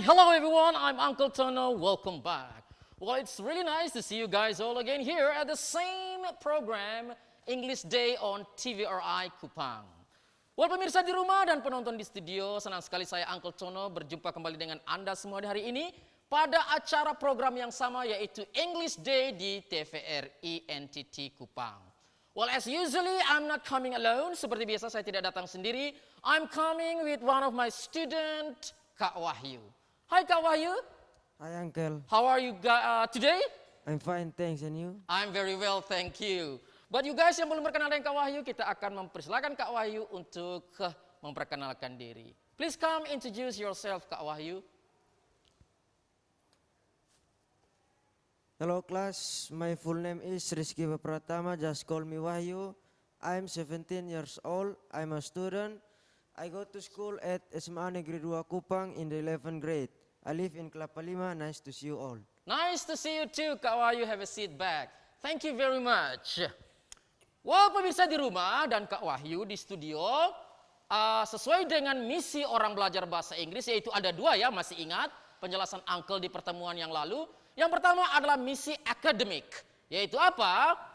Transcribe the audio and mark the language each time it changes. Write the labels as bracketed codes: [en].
[en] Hello everyone, I'm Uncle Tono, welcome back. Well, it's really nice to see you guys all again here at the same program, English Day on TVRI Kupang. [id] Well, pemirsa di rumah dan penonton di studio, senang sekali saya Uncle Tono berjumpa kembali dengan Anda semua di hari ini pada acara program yang sama yaitu English Day di TVRI NTT Kupang. [en] Well, as usually, I'm not coming alone. [id] Seperti biasa, saya tidak datang sendiri. [en] I'm coming with one of my student, Kak Wahyu. Hi, Kak Wahyu. Hi, Uncle. How are you today? I'm fine, thanks. And you? I'm very well, thank you. But you guys [id] yang belum berkenal dengan Kak Wahyu, kita akan mempersilakan Kak Wahyu untuk memperkenalkan diri. [en] Please come introduce yourself, Kak Wahyu. Hello, class. My full name is Rizky Pratama. Just call me Wahyu. I'm 17 years old. I'm a student. I go to school at SMA Negeri 2 Kupang in the 11th grade. I live in Kelapa Lima. Nice to see you all. Nice to see you too, Kak Wahyu. Have a seat back. Thank you very much. [id] Well, pemirsa di rumah dan Kak Wahyu di studio, sesuai dengan misi orang belajar bahasa Inggris, yaitu ada dua ya, masih ingat penjelasan Uncle di pertemuan yang lalu. Yang pertama adalah misi akademik, yaitu apa?